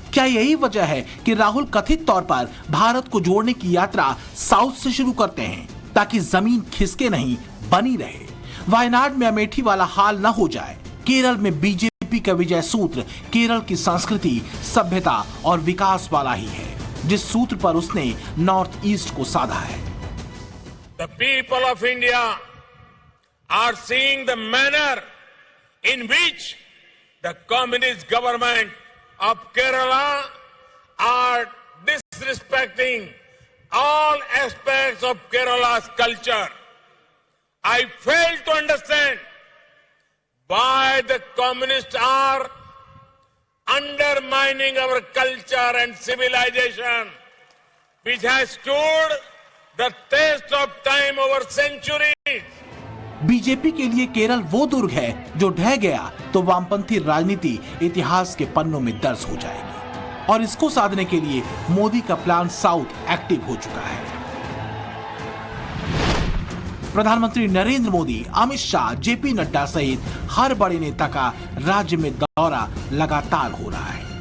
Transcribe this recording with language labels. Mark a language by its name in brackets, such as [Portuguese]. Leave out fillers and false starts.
[Hindi] क्या यही वजह है कि राहुल कथित तौर पर भारत को जोड़ने की यात्रा साउथ से शुरू करते हैं, ताकि जमीन खिसके नहीं, बनी रहे। वायनाड में अमेठी वाला हाल न हो जाए। केरल में बीजेपी का विजय सूत्र केरल की संस्कृति, सभ्यता और विकास वाला ही है, जिस सूत्र पर उसने नॉर्थ ईस्ट को साधा है। [English] The people of India are seeing the manner in which the communist government of Kerala are disrespecting all aspects of Kerala's culture. I fail to understand why the communists are undermining our culture and civilization, which has stood the test of time over centuries. [Hindi] BJP के लिए केरल वो दुर्ग है जो ढह गया तो वामपंथी राजनीति इतिहास के पन्नों में दर्ज हो जाएगी, और इसको साधने के लिए मोदी का प्लान साउथ एक्टिव हो चुका है। प्रधानमंत्री नरेंद्र मोदी, अमित शाह, जेपी नड्डा सहित हर बड़े नेता का राज्य में दौरा लगातार हो रहा है।